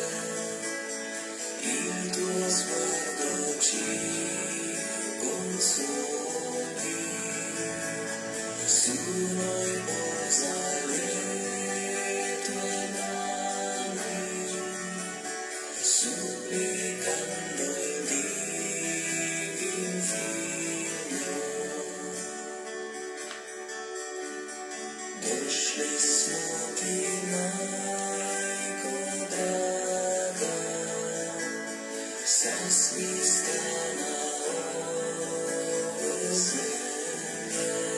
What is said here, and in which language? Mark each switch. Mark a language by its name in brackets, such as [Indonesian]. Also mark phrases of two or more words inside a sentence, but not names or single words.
[Italian] il tuo sguardo ci consoli, su noi posa le tue mani, supplicando il divin Figlio. [Croatian] Došli smo ti, majko draga, sa sviskana ove zemlje.